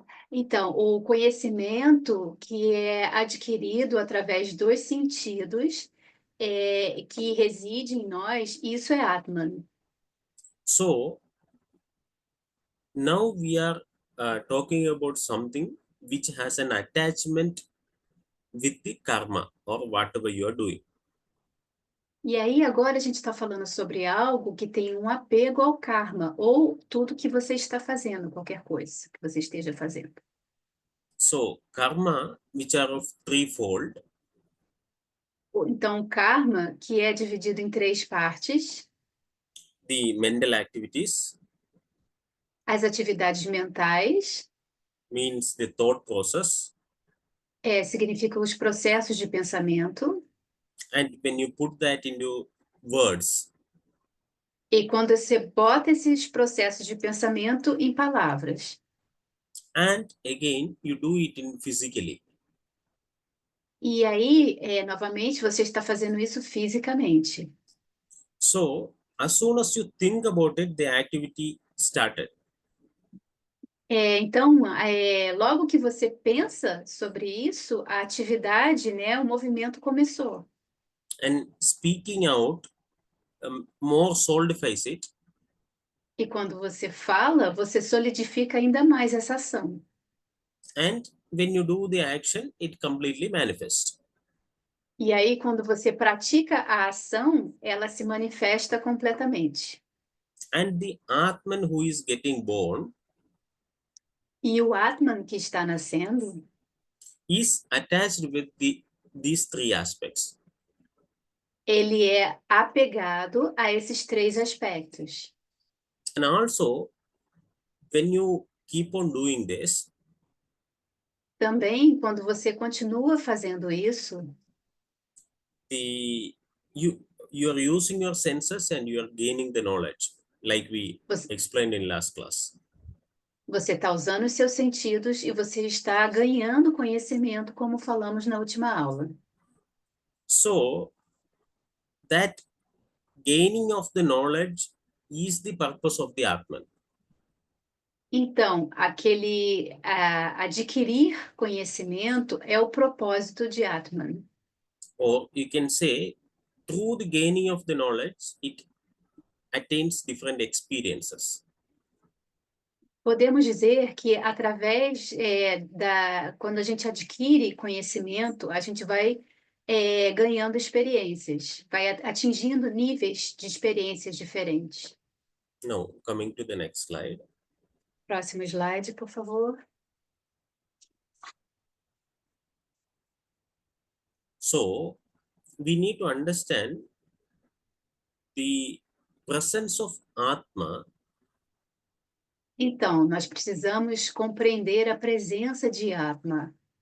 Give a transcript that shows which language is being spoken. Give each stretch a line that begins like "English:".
Portuguese: Então, o conhecimento que é adquirido através dos sentidos, que reside em nós, isso é Atman.
English: So now we are talking about something which has an attachment with the karma or whatever you are doing.
Portuguese: E aí, agora a gente está falando sobre algo que tem um apego ao karma, ou tudo que você está fazendo, qualquer coisa que você esteja fazendo.
English: So karma, which are of threefold.
Portuguese: Então, karma, que é dividido em três partes.
English: The mental activities.
Portuguese: As atividades mentais.
English: Means the thought process.
Portuguese: Significam os processos de pensamento.
English: And when you put that into words.
Portuguese: E quando você bota esses processos de pensamento em palavras.
English: And again, you do it in physically.
Portuguese: E aí, novamente, você está fazendo isso fisicamente.
English: So, as soon as you think about it, the activity started.
Portuguese: Então, logo que você pensa sobre isso, a atividade, né, o movimento começou.
English: And speaking out more solidifies it.
Portuguese: E quando você fala, você solidifica ainda mais essa ação.
English: And when you do the action, it completely manifests.
Portuguese: E aí, quando você pratica a ação, ela se manifesta completamente.
English: And the Atman who is getting born
Portuguese: E o Atman que está nascendo
English: is attached with these three aspects.
Portuguese: ele é apegado a esses três aspectos.
English: And also, when you keep on doing this,
Portuguese: Também, quando você continua fazendo isso,
English: you're using your senses and you're gaining the knowledge, like we explained in last class.
Portuguese: você está usando os seus sentidos e você está ganhando conhecimento, como falamos na última aula.
English: So, that gaining of the knowledge is the purpose of the Atman.
Portuguese: Então, adquirir conhecimento é o propósito de Atman.
English: Or you can say, through the gaining of the knowledge, it attains different experiences.
Portuguese: Podemos dizer que através quando a gente adquire conhecimento, a gente vai ganhando experiências, vai atingindo níveis de experiências diferentes.
English: Now, coming to the next slide.
Portuguese: Próximo slide, por favor.
English: So, we need to understand the presence of Atma.
Portuguese: Então, nós precisamos compreender a presença de Atma.